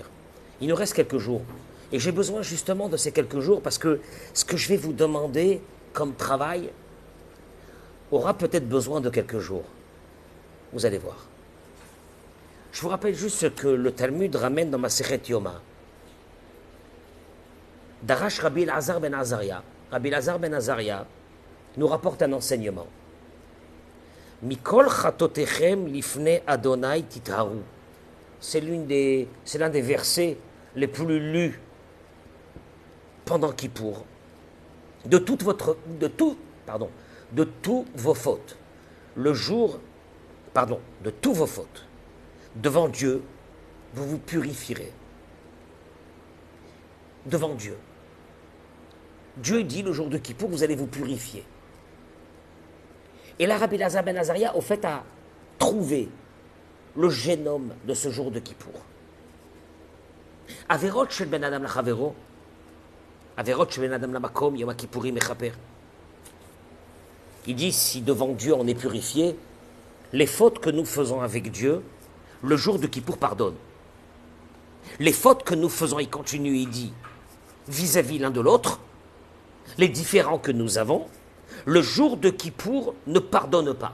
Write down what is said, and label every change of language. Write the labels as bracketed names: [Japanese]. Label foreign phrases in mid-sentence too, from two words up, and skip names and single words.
[French] Il nous reste quelques jours. Et j'ai besoin justement de ces quelques jours parce que ce que je vais vous demander comme travail aura peut-être besoin de quelques jours. Vous allez voir. Je vous rappelle juste ce que le Talmud ramène dans ma Sechet Yoma. [Hebrew] דרש רבי אלעזר בן עזריה. [French] Rabbi Elazar ben Azaria nous rapporte un enseignement. [Hebrew] מכל חטאתיכם לפני אדוני תטהרו. [French] C'est l'un des versets les plus lus pendant Kippour. De toutes vos fautes. Le jour, de tous vos fautes. Devant Dieu, vous vous purifierez. Devant Dieu. Dieu dit le jour de Kippour, vous allez vous purifier. Et là, Rabbi Elazar ben Azaria, au fait, a trouvé le génome de ce jour de Kippour. [Hebrew] עבירות של בין אדם לחבירו, עבירות של בין אדם למקום, יום כיפורים מכפר. [French] Il dit, si devant Dieu on est purifié, les fautes que nous faisons avec Dieu, le jour de Kippour pardonne. Les fautes que nous faisons, il continue, il dit, vis-à-vis l'un de l'autre, les différends que nous avons, le jour de Kippour ne pardonne pas.